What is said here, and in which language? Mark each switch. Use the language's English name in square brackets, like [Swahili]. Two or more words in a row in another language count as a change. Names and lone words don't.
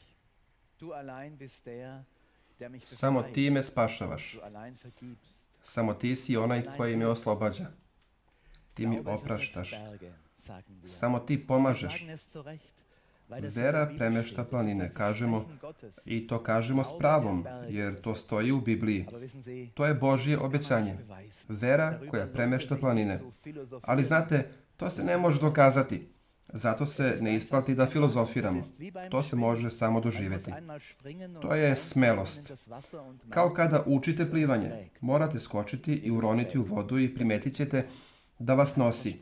[German] Du allein bist der, der mich [Serbian] Samo [German] befreit. [Serbian] ti me spašavaš. [German] Du allein vergibst. [Serbian] Samo ti si onaj koji me oslobađa. Ti mi [German] Glaube [Serbian] opraštaš. [German] versetzt Berge, sagen wir. [Serbian] Samo ti [German] Wir [Serbian] pomažeš. [German] sagen es zu Recht, weil das [Serbian] Vera [German] in der Bibel [Serbian] premešta [German] steht. Das [Serbian] planine, [German] ist ein [Serbian] kažemo, [German] Versprechen Gottes. [Serbian] i to kažemo s pravom, jer to stoji u Bibliji. [German] Aber wissen Sie, [Serbian] To je Božje [German] das kann man [Serbian] obećanje. [German] nicht beweisen. [Serbian] Vera [German] Darüber [Serbian] koja [German] lohnt es [Serbian] premešta [German] sich [Serbian] planine. [German] nicht zu philosophieren. [Serbian] Ali znate, to se ne može dokazati. Zato se ne isplati da filozofiramo. To se može samo doživjeti. To je smelost. Kao kada učite plivanje. Morate skočiti i uroniti u vodu i primetit ćete da vas nosi.